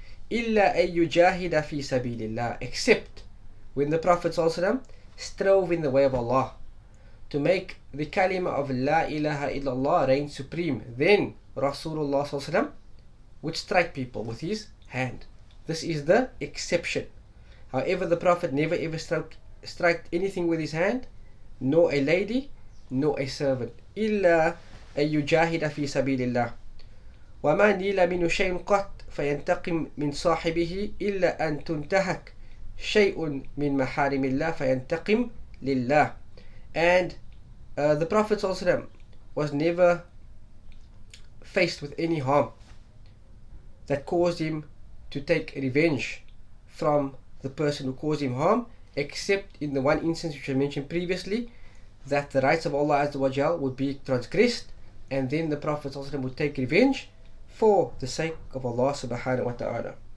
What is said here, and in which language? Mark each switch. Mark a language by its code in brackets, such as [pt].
[ar] Illa ay yujahida fi sabilillah, [en] except when the Prophet ﷺ strove in the way of Allah to make the kalima of La ilaha illallah reign supreme. Then Rasulullah sallallahu alaihi wasallam would strike people with his hand. This is the exception. However, the Prophet never ever struck anything with his hand, nor a lady, nor a servant. [ar] إلا أن يجاهد في سبيل الله وما نيل منه شيء قط فينتقم من صاحبه إلا أن تنتهك شيء من محارم الله فينتقم لله. [en] And the Prophet ﷺ was never faced with any harm that caused him to take revenge from the person who caused him harm, except in the one instance which I mentioned previously, that the rights of Allah Azza wa Jal would be transgressed, and then the Prophet ﷺ would take revenge for the sake of Allah subhanahu wa ta'ala.